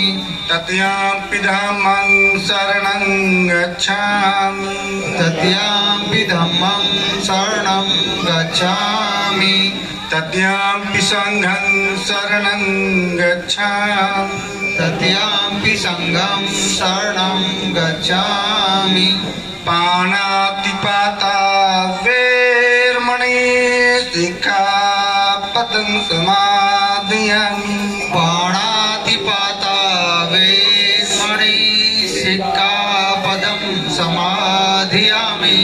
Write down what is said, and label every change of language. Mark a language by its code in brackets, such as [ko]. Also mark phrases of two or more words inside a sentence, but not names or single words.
[pi] तृतीयंपि धम्मं शरणं गच्छामि तृतीयंपि धम्मं शरणं गच्छामि तृतीयंपि संघं शरणं गच्छामि तृतीयंपि संघं शरणं गच्छामि पाणातिपाता वेरमणि सिक्खापदं समादयामि पाणातिपाता वेरमणि सिक्खापदं समादयामि